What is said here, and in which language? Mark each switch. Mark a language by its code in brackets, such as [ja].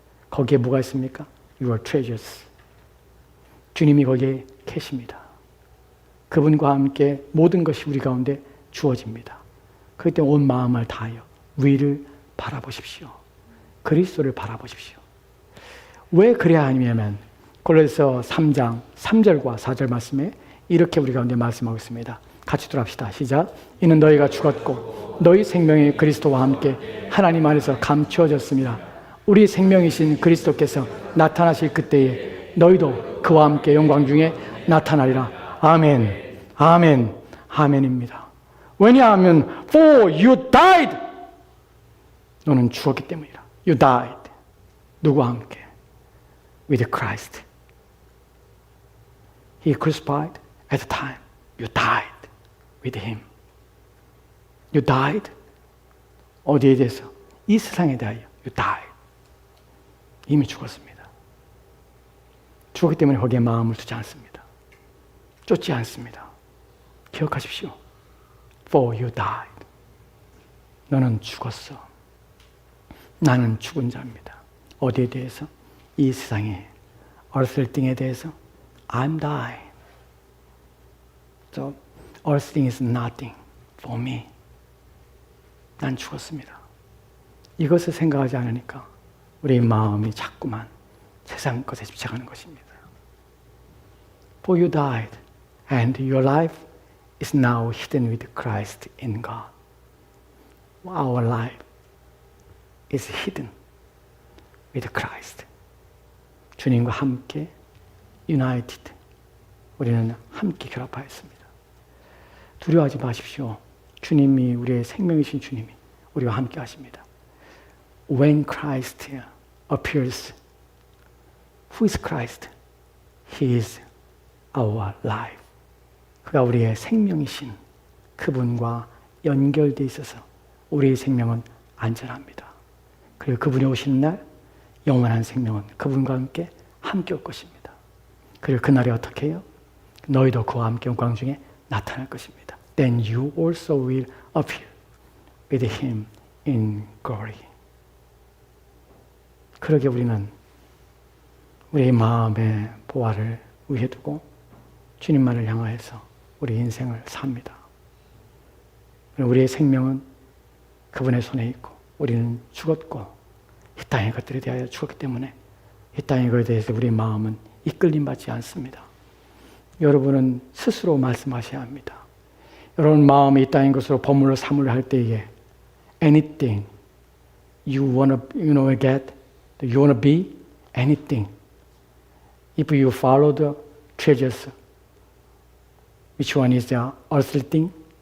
[ko] 거기에 뭐가 있습니까? [en] Your treasures. [ko] 주님이 거기에 계십니다. 그분과 함께 모든 것이 우리 가운데 주어집니다. 그때 온 마음을 다하여 위를 바라보십시오. 그리스도를 바라보십시오. 왜 그래야 하냐면 골로새서 3장 3절과 4절 말씀에 이렇게 우리 가운데 말씀하고 있습니다. 같이 들어갑시다. 시작. 이는 너희가 죽었고 너희 생명이 그리스도와 함께 하나님 안에서 감추어졌습니다. 우리 생명이신 그리스도께서 나타나실 그때에 너희도 그와 함께 영광 중에 나타나리라. 아멘. 아멘. 아멘입니다. 왜냐하면 [en] for you died. [ko] 너는 죽었기 때문이라. [en] You died. [ko] 누구와 함께? [en] With Christ. He crucified at the time. You died with Him. You died. [ko] 어디에 대해서? 이 세상에 대하여. [en] You died. [ko] 이미 죽었습니다. 죽었기 때문에 거기에 마음을 두지 않습니다. 쫓지 않습니다. 기억하십시오. [en] For you died. [ko] 너는 죽었어. 나는 죽은 자입니다. 어디에 대해서? 이 세상에 earthly thing에 대해서 [en] I'm dying. So earthly thing is nothing for me. [ko] 난 죽었습니다. 이것을 생각하지 않으니까 우리 마음이 자꾸만 세상 것에 집착하는 것입니다. [en] For you died, and your life is now hidden with Christ in God. Our life is hidden with Christ. [ko] 주님과 함께 united. 우리는 함께 결합하였습니다. 두려워하지 마십시오. 주님이 우리의 생명이신 주님이 우리와 함께 하십니다. [en] When Christ appears, who is Christ? He is our life. [ko] 그가 우리의 생명이신 그분과 연결되어 있어서 우리의 생명은 안전합니다. 그리고 그분이 오시는 날 영원한 생명은 그분과 함께 올 것입니다. 그리고 그날이 어떻게 해요? 너희도 그와 함께 영광 중에 나타날 것입니다. [en] Then you also will appear with him in glory. [ko] 그러게 우리는 우리의 마음의 보화를 위해 두고 주님만을 향하여서 우리 인생을 삽니다. 우리의 생명은 그분의 손에 있고 우리는 죽었고 이 땅의 것들에 대하여 죽었기 때문에 이 땅의 것에 대해서 우리의 마음은 이끌림 받지 않습니다. 여러분은 스스로 말씀하셔야 합니다. 여러분 마음이 이 땅의 것으로 버물러 삼으려 할 때에 [en] anything you wanna get, you wanna be anything. If you follow the treasures, which one is the earthly thing?